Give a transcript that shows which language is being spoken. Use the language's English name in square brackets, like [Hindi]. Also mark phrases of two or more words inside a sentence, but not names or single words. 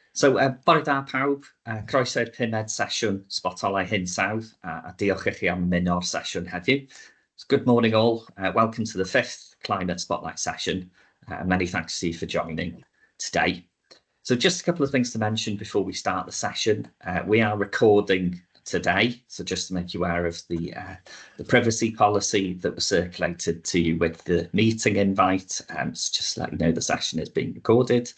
[Welsh] Bore da pawb, croeso i'r pumed sesiwn Sbotolau Hinsawdd, a diolch i chi am ymuno'r sesiwn heddiw. [English] So good morning all, welcome to the 5th Climate Spotlight session, and many thanks to you for joining today. So just a couple of things to mention before we start the session. We are recording today, so just to make you aware of the privacy policy that was circulated to you with the meeting invite, so just to let you know the session is being recorded.